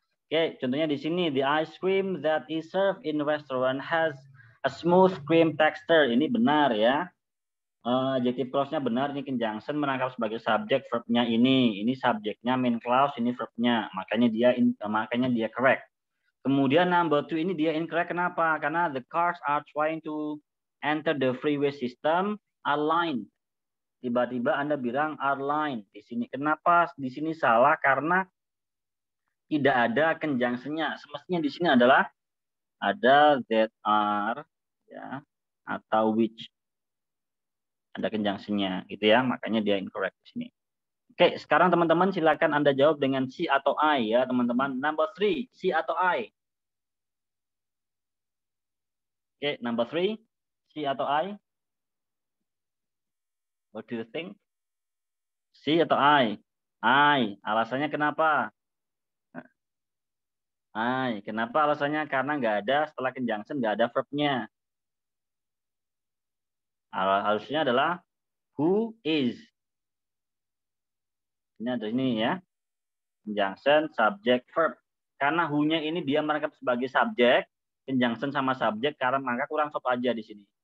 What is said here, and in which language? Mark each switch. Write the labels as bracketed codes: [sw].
[id] Oke, contohnya di sini [en] the ice cream that is served in restaurant has a smooth cream texture. [id] Ini benar ya. Adjective clause-nya benar, ini conjunction merangkap sebagai subjek, verb-nya ini subjeknya main clause, ini verb-nya. Makanya dia correct. Kemudian number 2 ini dia incorrect. Kenapa? Karena [en] the cars are trying to enter the freeway system are line. [id] Tiba-tiba Anda bilang are line di sini. Kenapa di sini salah? Karena tidak ada conjunction-nya. Semestinya di sini adalah ada that are ya atau which. Ada conjunction-nya gitu ya. Makanya dia incorrect di sini. Oke, sekarang teman-teman silakan Anda jawab dengan C atau I ya, teman-teman. Number 3, C atau I? Oke, number 3, C atau I? [en] What do you think? [id] C atau I? [en] I. [id] Alasannya kenapa? I. Kenapa alasannya? Karena nggak ada setelah conjunction, nggak ada verb-nya. Harusnya adalah who is. Ini ada ini ya. [en] Conjunction, subject, verb. [id] Karena who-nya ini dia merangkap sebagai subjek, conjunction sama subjek, karena maka kurang stop aja di sini.